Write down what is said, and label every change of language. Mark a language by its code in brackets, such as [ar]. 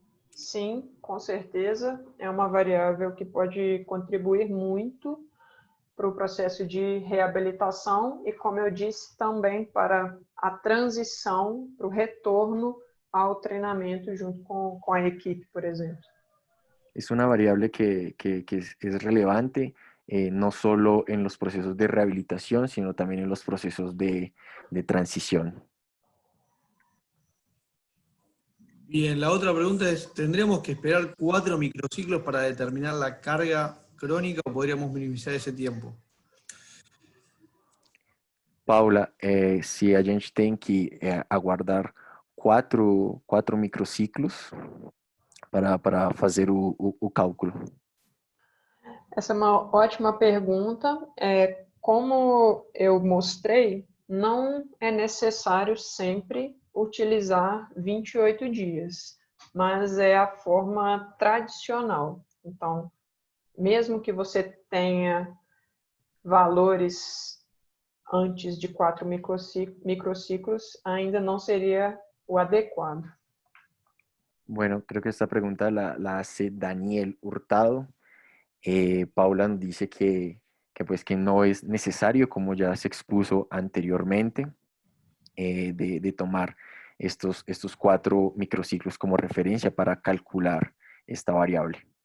[pt] Sim, com certeza. É uma variável que pode contribuir muito para o processo de reabilitação e, como eu disse, também para a transição, para o retorno ao treinamento junto com a equipe, por exemplo. [es] Es una variable que es relevante, no solo en los procesos de rehabilitación, sino también en los procesos de transición. Bien, la otra pregunta es, ¿tendríamos que esperar 4 microciclos para determinar la carga crónica o podríamos minimizar [pt] esse tempo? Paula, se a gente tem que aguardar quatro microciclos para fazer o cálculo. Essa é uma ótima pergunta. Como eu mostrei, não é necessário sempre utilizar 28 dias, mas é a forma tradicional. Então, mesmo que você tenha valores antes de 4 microciclos, ainda não seria o adequado. [es] Bueno, creo que esta pregunta la hace Daniel Hurtado. Paula nos dice pues que no es necesario, como ya se expuso anteriormente, de tomar estos 4 microciclos como referencia para calcular esta variable.